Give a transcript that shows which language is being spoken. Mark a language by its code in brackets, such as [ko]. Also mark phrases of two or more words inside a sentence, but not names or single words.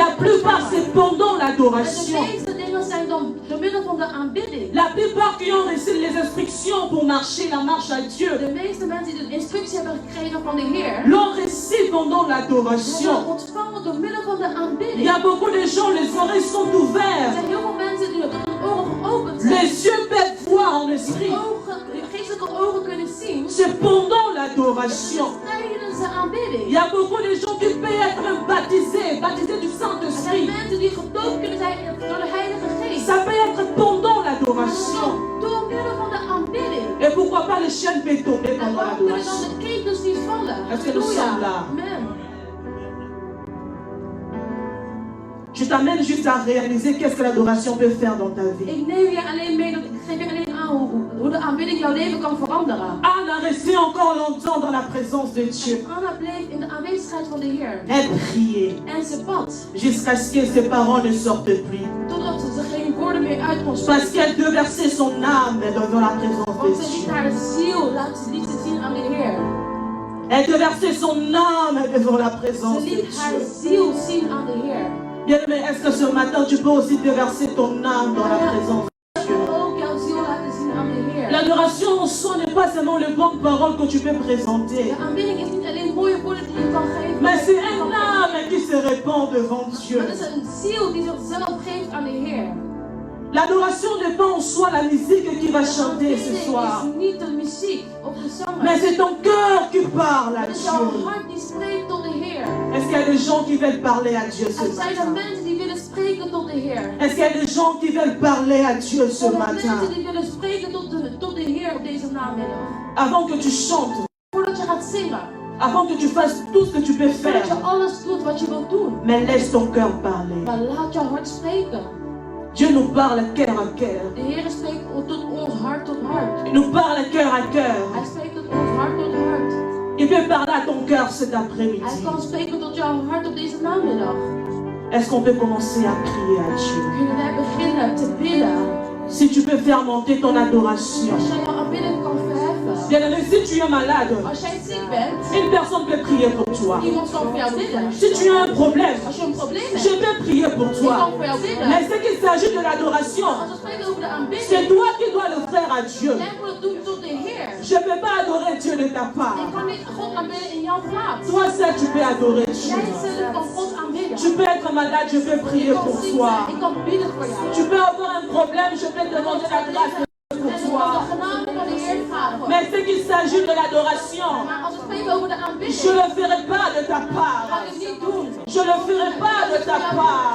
[fr] La plupart [nl] ontvangen. [fr] c'est pendant [nl] En de [fr] l'adoration. [nl] meeste dingen zijn dan door middel van de aanbidding. [fr] La plupart qui ont reçu les instructions pour marcher la marche à Dieu [nl] De meeste mensen die de instructie hebben gekregen van de Heer, [fr] l'ont reçu pendant [nl] hebben [fr] l'adoration. [nl] ontvangen door middel van de [fr] Il [nl] aanbidding. [fr] y a beaucoup de gens, les oreilles sont [nl] Er [fr] ouvertes. [nl] zijn heel veel mensen die hun ogen geopend zijn. [fr] Les yeux peuvent voir en esprit. [nl] Geestelijke ogen kunnen zien. [fr] C'est pendant l'adoration. [nl] Tijdens de aanbidding. [fr] Il y a beaucoup de gens qui peuvent être baptisés du [nl] Er zijn [fr] Saint-Esprit. [nl] mensen die gedoopt kunnen zijn door de Heilige Geest. [fr] Ça peut être pendant l'adoration. [nl] Door middel van de aanbidding. [fr] Et pourquoi pas les chaînes peuvent tomber [nl] En [fr] pendant [nl] waarom kunnen dan [fr] l'adoration? [nl] de ketens niet vallen? [fr] Est-ce que nous sommes là? Amen. Je t'amène juste à réaliser qu'est-ce que l'adoration peut faire dans ta vie. [nl] Ik neem je alleen mee, ik geef je alleen aan hoe de aanbidding jouw leven kan veranderen. [fr] Anne a resté encore longtemps dans la présence de Dieu. [nl] Anna bleef in de aanwezigheid van de Heer. [fr] Elle priait [nl] En ze bad. [fr] jusqu'à ce que ses parents ne sortent plus. [nl] Totdat ze geen woorden meer uit kon [fr] Parce [nl] spreken. [fr] qu'elle déversait son âme devant la présence [nl] Want [fr] de [nl] ze liet [fr] Dieu. [nl] haar ziel, liet ze zien aan de Heer. [fr] Elle déversait son âme devant la présence [nl] Ze [fr] de [nl] liet haar [fr] Dieu. [nl] ziel zien aan de Heer. [fr] Bien, mais est-ce que ce matin tu peux aussi déverser ton âme dans la présence de Dieu? [nl] Ook jouw ziel laten zien aan de Heer. [fr] L'adoration en soi n'est pas seulement les bonnes paroles que tu peux présenter, [nl] De aanbidding is niet alleen mooie woorden die je kan geven. [fr] mais c'est un âme qui se répand devant Dieu. [nl] Maar het is een ziel die zichzelf geeft aan de Heer. [fr] L'adoration n'est pas en soi la musique qui va chanter ce [nl] Aanbidding [fr] soir, [nl] is niet de muziek of de zanger. [fr] mais c'est ton cœur qui parle à [nl] Het is jouw [fr] Dieu. [nl] hart die spreekt tot de Heer. [fr] Est-ce qu'il y a des gens qui veulent parler à Dieu ce [nl] Er zijn er [fr] matin? [nl] mensen die willen spreken tot de Heer. [fr] Est-ce qu'il y a des gens qui veulent parler à Dieu ce [nl] Er zijn [fr] matin? [nl] mensen die willen spreken tot de Heer op deze namiddag. [fr] Avant que tu chantes, [nl] Voordat je gaat zingen. [fr] avant que tu fasses tout ce que tu peux [nl] Voordat je [fr] faire, [nl] alles doet wat je wilt doen. [fr] mais laisse ton cœur parler. [nl] Maar laat jouw hart spreken. [fr] Dieu nous parle cœur à cœur. [nl] De Heer spreekt tot ons hart tot hart. [fr] Il nous parle cœur à cœur. [nl] Hij spreekt tot ons hart tot hart. [fr] Il peut parler à ton cœur cet [nl] Hij [fr] après-midi. [nl] kan spreken tot jouw hart op deze namiddag. [fr] Est-ce qu'on peut commencer à prier à Dieu? [nl] Kunnen wij beginnen te bidden? [fr] Si tu peux faire monter ton adoration. [nl] Als jij jouw aanbidding kan verheffen. [fr] Bien-aimé, si tu es malade, [nl] Als jij ziek bent, [fr] une personne peut prier pour toi. [nl] iemand kan voor jou bidden. [fr] Si tu as un problème, [nl] Als je een probleem hebt, [fr] je peux prier pour [nl] ik [fr] toi. [nl] kan voor jou bidden. [fr] Mais ce qu'il s'agit de l'adoration, [nl] Als we spreken over de [fr] c'est [nl] aanbidding, [fr] toi qui dois le faire à Dieu. [nl] jij moet het doen tot de Heer. [fr] Je ne peux pas adorer Dieu de ta part. [nl] Ik kan niet God aanbidden in jouw plaats. [fr] Toi seul, tu peux adorer Dieu. [nl] Jij zelf kan God aanbidden. [fr] Tu peux être malade, je peux prier [nl] Ik kan [fr] pour [nl] ziek [fr] toi. [nl] zijn, ik kan bidden voor jou. [fr] Tu peux avoir un problème, je peux demander la grâce de Dieu pour [nl] En ik [fr] toi. [nl] kan de genade van de Heer vragen. [fr] Mais ce qu'il s'agit de l'adoration, [nl] Maar als we spreken over de [fr] je [nl] aanbidding, [fr] ne le ferai pas de ta [nl] ga [fr] part. [nl] ik het niet doen. [fr] Je ne le ferai pas de ta part.